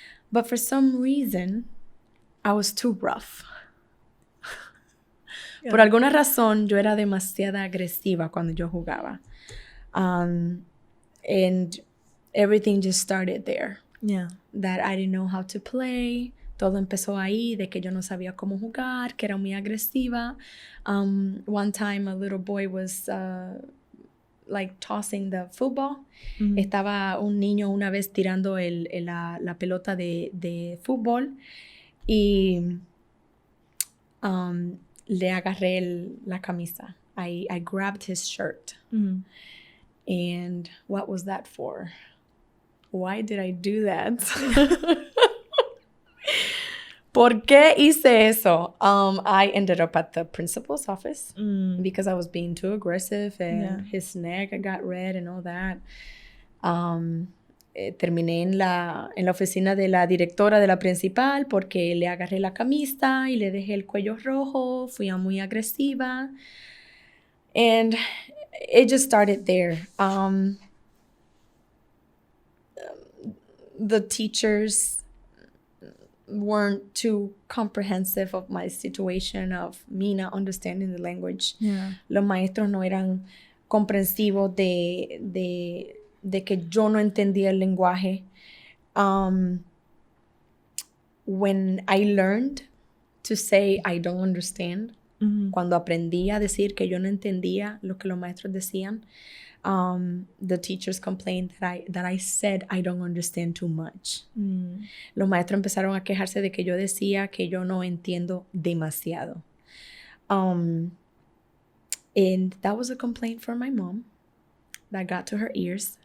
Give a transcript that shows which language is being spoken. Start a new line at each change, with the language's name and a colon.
English: But for some reason, I was too rough. Yeah.
Spanish: Por alguna razón, yo era demasiado agresiva cuando yo jugaba.
English: And everything just started there. Yeah. That I didn't know how to play.
Spanish: Todo empezó ahí, de que yo no sabía cómo jugar, que era muy agresiva.
English: One time, a little boy was like tossing the football.
Spanish: Estaba un niño una vez tirando la pelota de fútbol y le agarré la camisa.
English: I grabbed his shirt. And what was that for? Why did I do that?
Spanish: ¿Por qué hice eso?
English: I ended up at the principal's office because I was being too aggressive and his neck got red and all that.
Spanish: Terminé en la oficina de la directora de la principal porque le agarré la camisa y le dejé el cuello rojo. Fui muy agresiva.
English: And it just started there. The teachers weren't too comprehensive of my situation of me not understanding the language. Yeah.
Spanish: Los maestros no eran comprensivos de que yo no entendía el lenguaje.
English: when I learned to say I don't understand,
Spanish: cuando aprendí a decir que yo no entendía lo que los maestros decían,
English: the teachers complained that I said I don't understand too much.
Spanish: Los maestros empezaron a quejarse de que yo decía que yo no entiendo demasiado.
English: And that was a complaint from my mom that got to her ears.